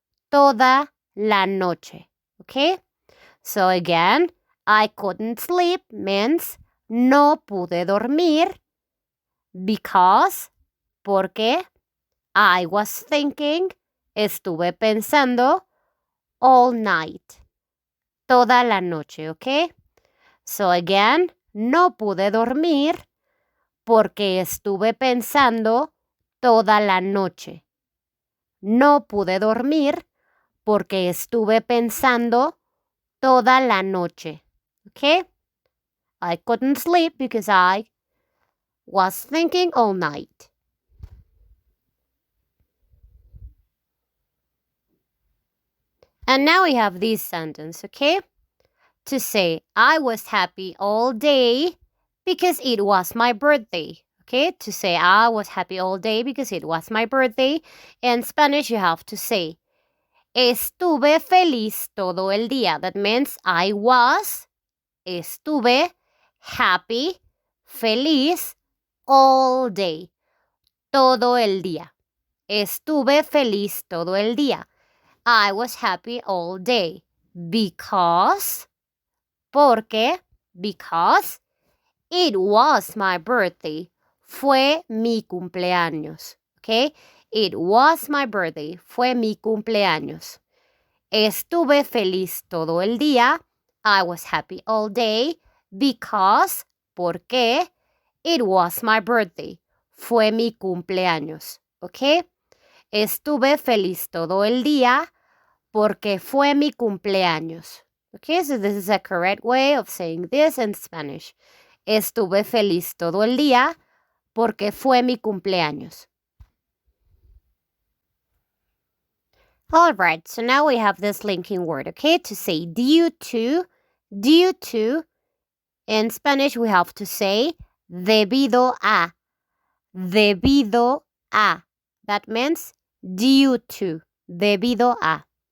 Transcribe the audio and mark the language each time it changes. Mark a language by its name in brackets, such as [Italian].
[Spanish] Toda la noche. [English] Okay? So again, I couldn't sleep means [Spanish] no pude dormir [English] because, [Spanish] porque, [English] I was thinking, [Spanish] estuve pensando [English] all night, [Spanish] toda la noche, [English] okay? So again, [Spanish] no pude dormir porque estuve pensando toda la noche. No pude dormir porque estuve pensando toda la noche. [English] Okay? I couldn't sleep because I was thinking all night. And now we have this sentence, okay? To say, I was happy all day because it was my birthday. Okay? To say, I was happy all day because it was my birthday. In Spanish, you have to say, [Spanish] estuve feliz todo el día. [English] That means I was, [Spanish] estuve, [English] happy, [Spanish] feliz, [English] all day. [Spanish] Todo el día. Estuve feliz todo el día. [English] I was happy all day. Because, [Spanish] porque, [English] because it was my birthday. [Spanish] Fue mi cumpleaños. [English] Okay? It was my birthday. [Spanish] Fue mi cumpleaños. Estuve feliz todo el día. [English] I was happy all day because, [Spanish] porque, [English] it was my birthday. [Spanish] Fue mi cumpleaños. Okay? Estuve feliz todo el día porque fue mi cumpleaños. [English] Okay, so this is a correct way of saying this in Spanish. [Spanish] Estuve feliz todo el día porque fue mi cumpleaños. [English] All right, so now we have this linking word, okay, to say due to. Due to, in Spanish, we have to say [Spanish] debido a. Debido a. [English] That means due to. [Spanish] Debido a.